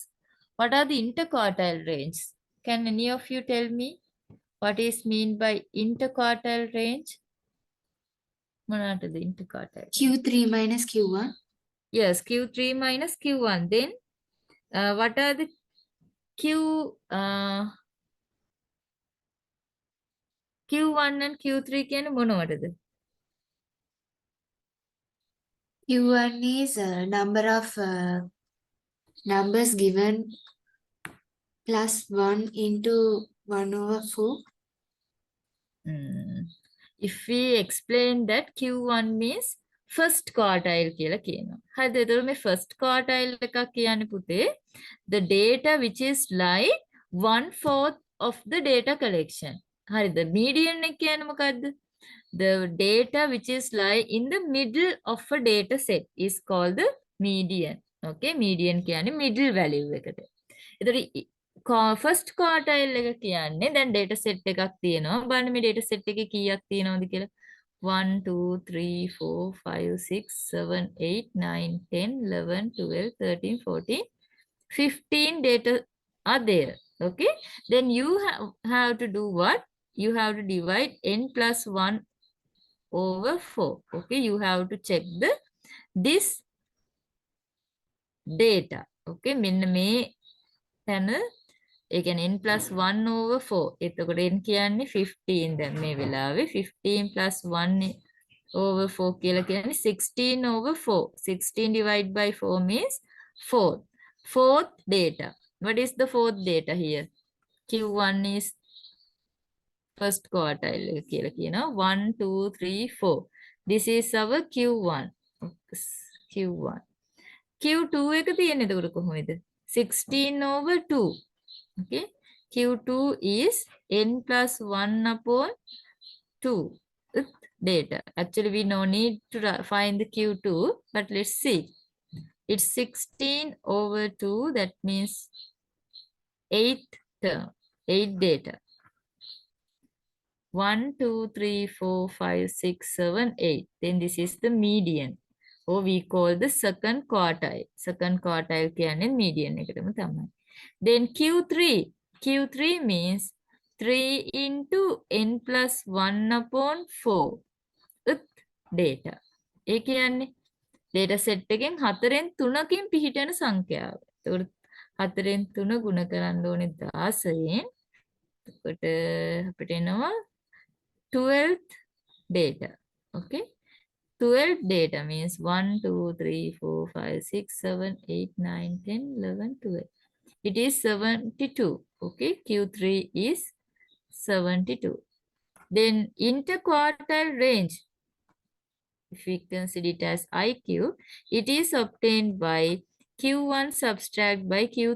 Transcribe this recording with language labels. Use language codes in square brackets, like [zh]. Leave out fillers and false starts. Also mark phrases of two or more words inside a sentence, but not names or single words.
[en] What are the interquartile ranges? Can any of you tell me what is mean by interquartile range? What the interquartile? Q3 minus Q1. Yes, Q3 minus Q1. Then what are the Q1 and Q3 [si] කියන්නේ මොනවටද? [en] Q1 is number of numbers given plus 1 into 1 over 4. If we explain that Q1 means first quartile [si] කියලා කියනවා. හරිද? එතකොට මේ [en] first quartile [si] එකක් කියන්නේ පුතේ [en] the data which is like 1/4 of the data collection. [si] හරිද? median එක කියන්නේ මොකද්ද? [en] The data which is lie in the middle of a data set is called the median. [si] Okay, median කියන්නේ [en] middle value [si] එකට. එතකොට [en] first quartile [si] එක කියන්නේ දැන් [en] data set [si] එකක් තියෙනවා. බලන්න මේ [en] data set [si] එකේ කීයක් තියෙනවද කියලා. 1 2 3 4 5 6 7 8 9 10 11 12 13 14 15 [en] data are there. Okay, then you have to do what? You have to divide n plus 1 over 4. Okay, you have to check this data. [si] Okay, මෙන්න මේ තැන ඒ කියන්නේ [en] n plus 1 over 4. [si] එතකොට n කියන්නේ 15 දැන් මේ වෙලාවේ [en] 15 plus 1 over 4 [si] කියලා කියන්නේ [en] 16 over 4. 16 divided by 4 means 4th. Fourth data. What is the fourth data here? Q1 is first quartile [si] කියලා කියනවා [en] 1 2 3 4. This is our Q1. Q1. [si] Q2 එක තියෙන්නේ එතකොට කොහොමද? [en] 16 over 2. Okay. Q2 is n plus 1 upon 2 data. Actually, we no need to find the Q2, but let's see. It's 16 over 2. That means 8 term, 8 data. 1, 2, 3, 4, 5, 6, 7, 8. Then this is the median. Or we call the second quartile. Second quartile [si] කියන්නේ median එකටම තමයි. [en] Then Q3. Q3 means 3 into n plus 1 upon 4 data. [si] ඒ කියන්නේ [en] data set [si] එකෙන් 4න් 3කින් පිහිටන සංඛ්‍යාව. ඒකට 4න් 3 ගුණ කරන්න ඕනේ 16න්. එතකොට අපිට එනවා [en] 12th data. [si] Okay. [en] 12 data means 1, 2, 3, 4, 5, 6, 7, 8, 9, 10, 11, 12. It is 72. Okay. Q3 is 72. Then interquartile range, if we consider it as IQ, it is obtained by Q1 subtract by Q3.